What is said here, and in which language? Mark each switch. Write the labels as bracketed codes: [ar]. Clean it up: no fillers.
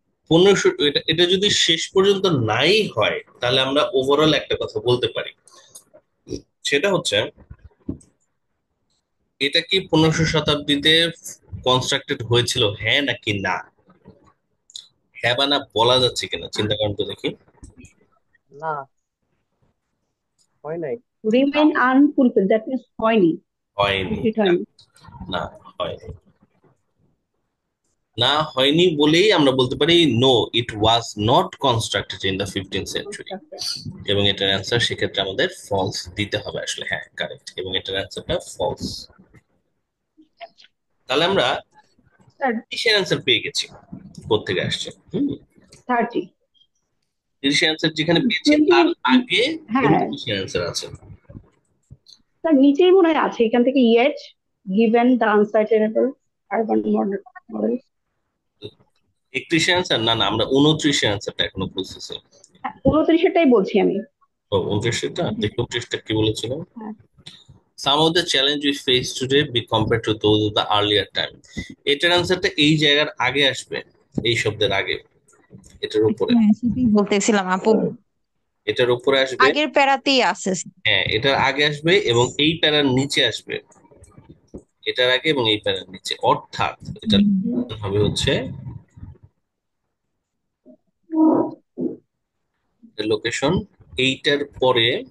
[bn] 1500 এটা যদি শেষ পর্যন্ত নাই হয় তাহলে আমরা ওভারঅল একটা কথা বলতে পারি, সেটা হচ্ছে এটা কি 1500 শতাব্দীতে কনস্ট্রাক্টেড হয়েছিল, হ্যাঁ নাকি না? হ্যাঁ বা না বলা যাচ্ছে কিনা চিন্তা করেন তো দেখি। না, হয় নাই। [en] remain unfulfilled, that means [bn] হয়নি, হয়নি, complete হয়নি। না হয়নি, না হয়নি বলেই আমরা বলতে পারি [en] no it was not constructed in the 15th century, [bn] এবং এটার অ্যান্সার সেক্ষেত্রে আমাদের ফলস দিতে হবে আসলে। হ্যাঁ কারেক্ট, এবং এটার অ্যান্সারটা ফলস। তাহলে আমরা তিরিশের অ্যান্সার পেয়ে গেছি। কোত্থেকে আসছে? 30 তিরিশের অ্যান্সার যেখানে পেয়েছি তার আগে তিরিশের অ্যান্সার আছে। স্যার নিচেই মনে হয় আছে, এখান থেকে [en] yet given the unsustainable urban model [bn] 31 answer, না না আমরা 29 অ্যান্সারটা এখনো বুঝতেছি। 29টাই বলছি আমি। ও 29টা দেখি, 29টা কি বলেছিল? [en] Some of the challenges we face today be compared to those of the earlier time. [bn] এটার অ্যান্সারটা এই জায়গার আগে আসবে, এই শব্দের আগে, এটার উপরে, সেটাই বলতেছিলাম আপু, এটার উপরে আসবে। আগের প্যারাতেই আছে। হ্যাঁ এটার আগে আসবে এবং এই প্যারার নিচে আসবে, এটার আগে এবং এই প্যারার নিচে, অর্থাৎ এটা হবে হচ্ছে লোকেশন এইটার পরে।